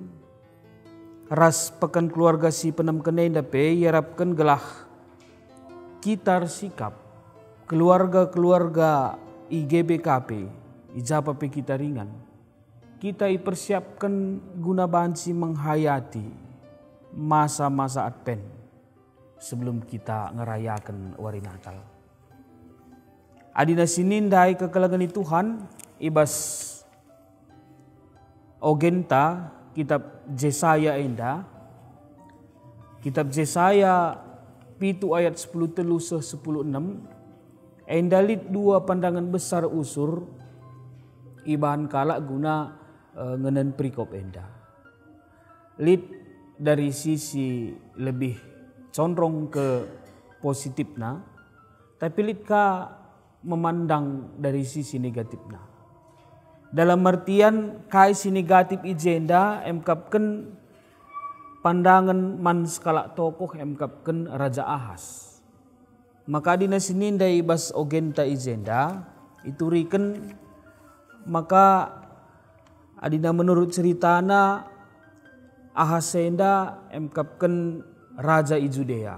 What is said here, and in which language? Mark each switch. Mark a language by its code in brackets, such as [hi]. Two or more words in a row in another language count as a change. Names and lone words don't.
[btx] Ras pekan keluarga si penam kenenda pe yarapkan gelah kita sikap keluarga-keluarga IGBKP ijapa pe kita ringan. Kita ipersiapkan guna bansi menghayati masa-masa Advent [id] sebelum kita [btx] ngerayakan wari Natal. Adina sinindai kekelangan Tuhan ibas ogenta kitab Yesaya enda. Kitab Yesaya 7 ayat 10 telu 10 6 enda lit dua [id] pandangan besar [btx] usur ibahan kalak guna ngenen perikop enda. [id] Lit dari sisi lebih condong ke positifna, tapi litka memandang dari sisi negatifna. Dalam artian [btx] kai si negatif ijenda emkapkan pandangan man skala tokoh emkapkan Raja Ahas. Maka dina sinindai bas ogenta ijenda ituriken maka adina menurut ceritana Ahasenda emkapken raja i Judea.